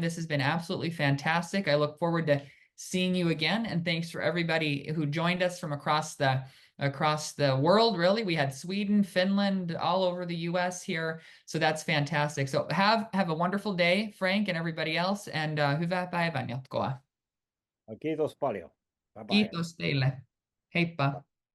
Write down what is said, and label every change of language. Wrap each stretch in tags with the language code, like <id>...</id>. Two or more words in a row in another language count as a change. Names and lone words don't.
<en>This has been absolutely fantastic. I look forward to seeing you again. And thanks for everybody who joined us from across the world, really. We had Sweden, Finland, all over the US here. So that's fantastic. So have a wonderful day, Frank and everybody else.</en> <fi>And hyvää päivän jatkoa. Kiitos paljon.</fi> <en>Bye bye.</en> <fi>Kiitos teille. Heippa.</fi>